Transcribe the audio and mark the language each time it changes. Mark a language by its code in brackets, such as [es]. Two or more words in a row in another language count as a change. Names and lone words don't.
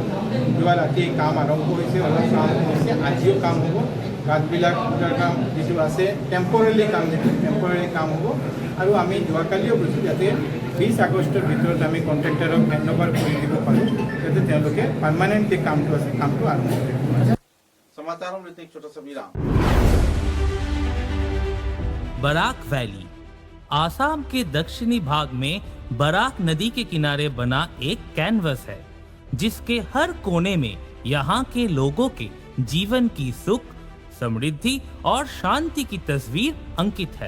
[as] যোৱা ৰাতি কাম আৰম্ভ হৈছে, অলপ কাম হৈছে, আজিও কাম হ'ব। গাঁতবিলাক কাম যিটো আছে টেম্পৰেৰী কাম হ'ব। আৰু আমি যোৱাকালিও কৈছোঁ যাতে 20 আগষ্টৰ ভিতৰত আমি কণ্ট্ৰেক্টৰক [en] hand over [as] কৰি দিব পাৰোঁ, যাতে তেওঁলোকে পাৰ্মানেণ্ট যে কামটো আছে কামটো আৰম্ভ কৰিব। [hi] समाचारों में एक छोटा सा विराम। बराक वैली आसाम के दक्षिणी भाग में बराक नदी के किनारे बना एक कैनवस है, जिसके हर कोने में यहाँ के लोगों के जीवन की सुख, समृद्धि और शांति की तस्वीर अंकित है।